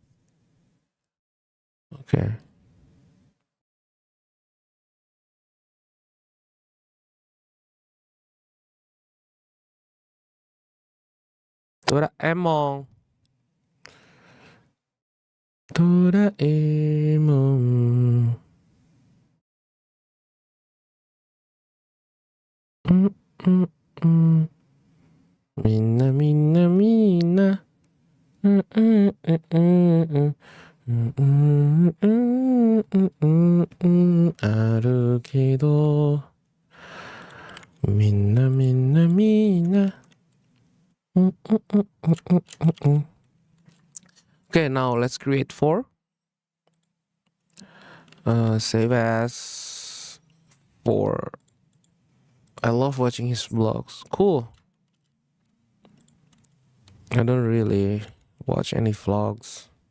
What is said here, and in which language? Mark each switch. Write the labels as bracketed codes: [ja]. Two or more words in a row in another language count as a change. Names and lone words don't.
[en] Okay. Doraemon. Doraemon. Mm, mm, mm. [ja] Minna, minna, minna. Mm, mm, mm, mm, mm. うんうんうんうんうんうんあるけどみんなみんなみんなうんうんうんうんうんうん [en] Okay, now let's create 4. Save as 4. I love watching his vlogs. Cool. I don't really watch any vlogs.